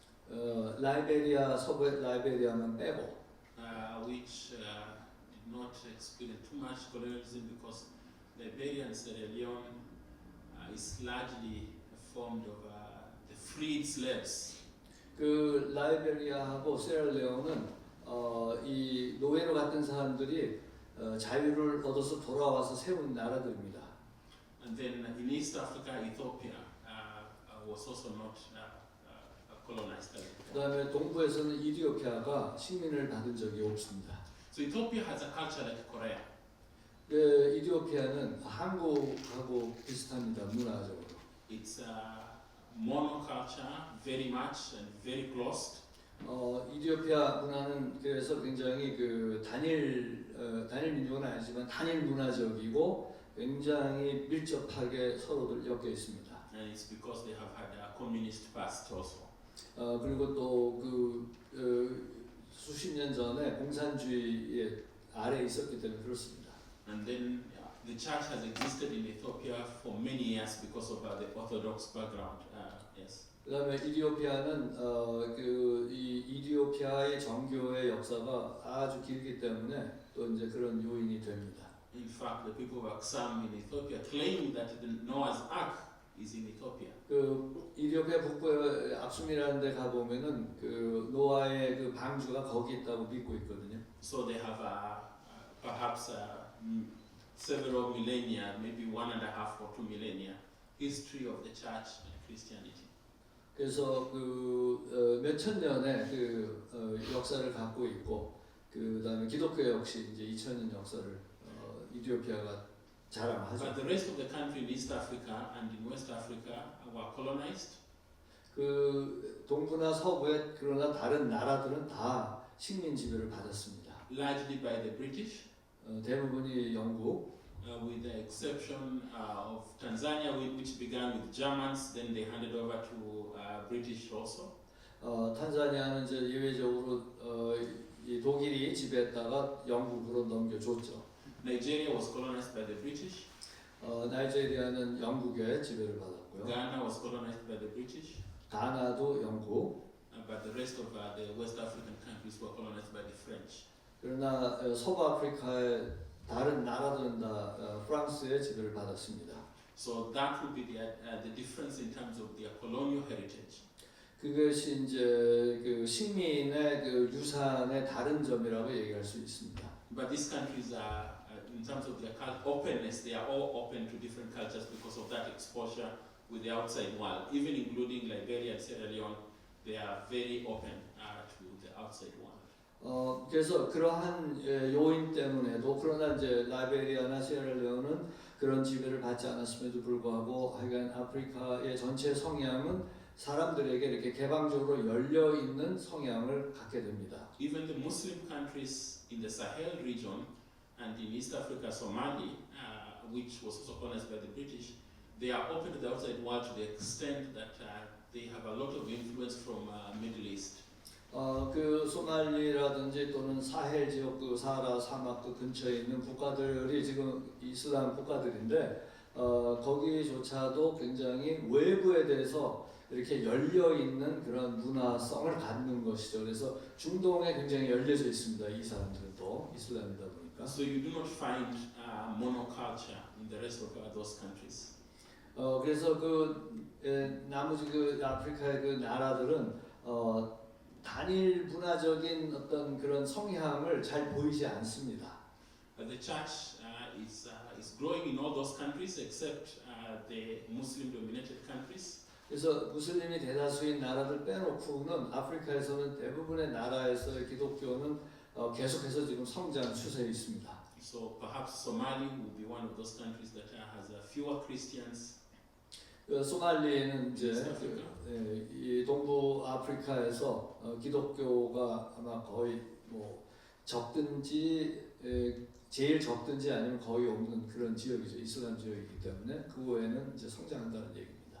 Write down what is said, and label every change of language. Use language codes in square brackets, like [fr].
[ko] 라이베리아, 서부의 라이베리아만 빼고, [en] which did not experience too much colonialism because Liberia and Sierra Leone is largely formed of the freed slaves. [ko] 그 라이베리아하고 세라레온은 이 노예로 갔던 사람들이 자유를 얻어서 돌아와서 세운 나라들입니다. [en] And then in East Africa, Ethiopia was also not colonized. [ko] 그다음에 동부에서는 이디오피아가 식민을 받은 적이 없습니다. [en] So Ethiopia has a culture like Korea. [ko] 그 이디오피아는 한국하고 비슷합니다, 문화적으로. [en] It's monoculture, very much and very close. [ko] 이디오피아 문화는 그래서 굉장히 그 단일 민족은 아니지만 단일 문화적이고 굉장히 밀접하게 서로들 엮여 있습니다. [en] And it's because they have had a communist past also. [ko] 그리고 또 수십 년 전에 공산주의의 아래에 있었기 때문에 그렇습니다. [en] And then the church has existed in Ethiopia for many years because of the Orthodox background. Yes. [ko] 그다음에 이디오피아는 이 이디오피아의 정교의 역사가 아주 길기 때문에 또 이제 그런 요인이 됩니다. [en] In fact, the people of Aksum in Ethiopia claim that the Noah's Ark is in Ethiopia. [ko] 그 이디오피아 북부의 악숨이라는 데 가 보면은 그 노아의 그 방주가 거기 있다고 믿고 있거든요. [en] So they have perhaps several millennia, maybe 1.5 or 2 millennia, history of the church and Christianity. [ko] 그래서 몇천 년의 역사를 갖고 있고 그다음에 기독교 역시 이제 2000년 역사를 이디오피아가 자랑하죠. [en] But the rest of the country in East Africa and in West Africa were colonized. [ko] 그 동부나 서부의 그러나 다른 나라들은 다 식민 지배를 받았습니다. [en] Largely by the British, [ko] 대부분이 영국, [en] with the exception of Tanzania, which began with Germans, then they handed over to British also. [ko] 탄자니아는 이제 예외적으로 이 독일이 지배했다가 영국으로 넘겨줬죠. [en] Nigeria was colonized by the British. [ko] 나이지리아는 영국의 지배를 받았고요. [en] Ghana was colonized by the British. [ko] 가나도 영국. [en] But the rest of the West African countries were colonized by the French. [ko] 그러나 서부 아프리카의 다른 나라들은 다 프랑스의 지배를 받았습니다. [en] So that would be the difference in terms of their colonial heritage. [ko] 그것이 이제 그 식민의 그 유산의 다른 점이라고 얘기할 수 있습니다. [en] But these countries are, in terms of their openness, they are all open to different cultures because of that exposure with the outside world. Even including Liberia and Sierra Leone, they are very open to the outside world. [ko] 그래서 그러한 요인 때문에도 그러나 이제 라이베리아나 시에라레온은 그런 지배를 받지 않았음에도 불구하고 하여간 아프리카의 전체 성향은 사람들에게 이렇게 개방적으로 열려 있는 성향을 갖게 됩니다. [en] Even the Muslim countries in the Sahel region and in East Africa, Somali, which was also colonized by the British, they are open to the outside world to the extent that they have a lot of influence from Middle East. [ko] 그 소말리라든지 또는 사헬 지역 그 사하라 사막 그 근처에 있는 국가들이 지금 이슬람 국가들인데 거기조차도 굉장히 외부에 대해서 이렇게 열려 있는 그런 문화성을 갖는 것이죠. 그래서 중동에 굉장히 열려져 있습니다. 이 사람들은 또 이슬람이다 보니까. [en] So you do not find monoculture in the rest of those countries. [ko] 그래서 나머지 그 아프리카의 그 나라들은 단일 문화적인 어떤 그런 성향을 잘 보이지 않습니다. [en] The church is growing in all those countries except the Muslim-dominated countries. [ko] 그래서 무슬림이 대다수인 나라들 빼놓고는 아프리카에서는 대부분의 나라에서의 기독교는 계속해서 지금 성장 추세에 있습니다. [en] So perhaps Somali will be one of those countries that has fewer Christians. [ko] 소말리에는 이제 [en] East Africa. [ko] 이 동부 아프리카에서 기독교가 아마 거의 뭐 적든지 제일 적든지 아니면 거의 없는 그런 지역이죠. 이슬람 지역이기 때문에 그 외에는 이제 성장한다는 얘기입니다.